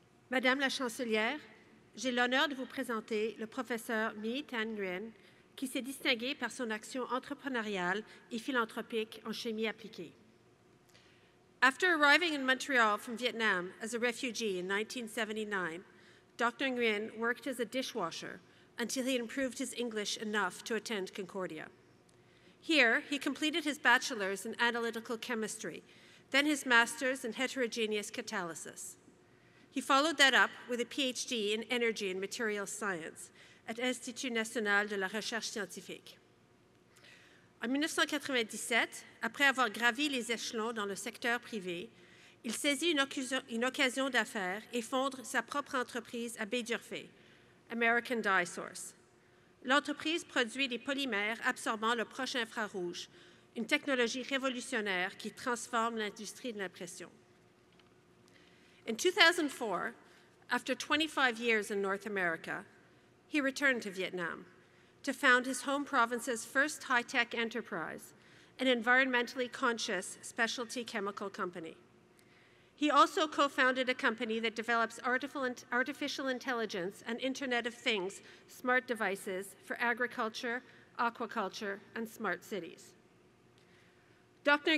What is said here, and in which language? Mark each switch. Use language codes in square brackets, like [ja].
[fr] Madame la Chancelière, j'ai l'honneur de vous présenter le professeur My Thanh Nguyen, qui s'est distingué par son action entrepreneuriale et philanthropique en chimie appliquée. [en] After arriving in Montreal from Vietnam as a refugee in 1979, Dr. Nguyen worked as a dishwasher until he improved his English enough to attend Concordia. Here, he completed his bachelor's in analytical chemistry, then his master's in heterogeneous catalysis. He followed that up with a PhD in energy and materials science at Institut national de la recherche scientifique. [fr] En 1997, après avoir gravi les échelons dans le secteur privé, il saisit une occasion d'affaires et fonde sa propre entreprise à Baie d'Urfé, American Dye Source. L'entreprise produit des polymères absorbant le proche infrarouge, une technologie révolutionnaire qui transforme l'industrie de l'impression. [en] In 2004, after 25 years in North America, he returned to Vietnam to found his home province's first high-tech enterprise, an environmentally conscious specialty chemical company. He also co-founded a company that develops artificial intelligence and Internet of Things smart devices for agriculture, aquaculture, and smart cities. Dr.